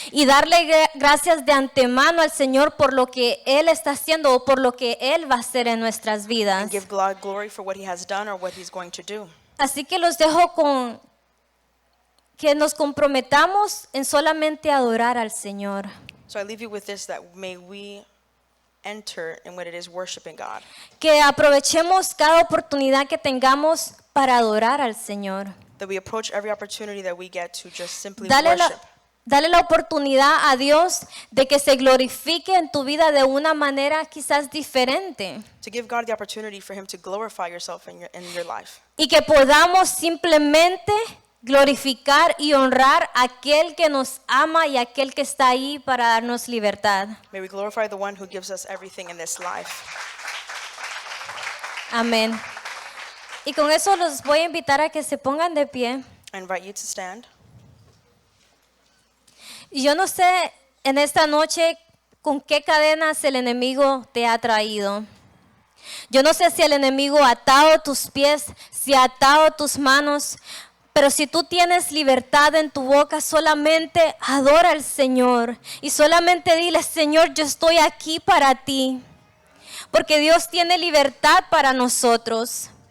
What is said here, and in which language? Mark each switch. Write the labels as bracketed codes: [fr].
[es] y darle gracias de antemano al Señor por lo que Él está haciendo o por lo que Él va a hacer en nuestras vidas. [en] and give God glory for what He has done or what He's going to do. [es] Así que los dejo con que nos comprometamos en solamente adorar al Señor. [en] So I leave you with this, that may we enter in what it is worshiping God. [es] Que aprovechemos cada oportunidad que tengamos para adorar al Señor. [en] That we approach every opportunity that we get to just simply [es] Dale [en] worship. [es] dale la oportunidad a Dios de que se glorifique en tu vida de una manera quizás diferente. [en] To give God the opportunity for Him to glorify yourself in your life. [es] Y que podamos simplemente glorificar y honrar a aquel que nos ama y a aquel que está ahí para darnos libertad. [en] May we glorify the one who gives us everything in this life. [es] Amén. Y con eso los voy a invitar a que se pongan de pie. [en] I invite you to stand. [es] Y yo no sé en esta noche con qué cadenas el enemigo te ha traído. Yo no sé si el enemigo ha atado tus pies, si ha atado tus manos, pero si tú tienes libertad en tu boca, solamente adora al Señor y solamente dile: Señor, yo estoy aquí para ti, porque Dios tiene libertad para nosotros.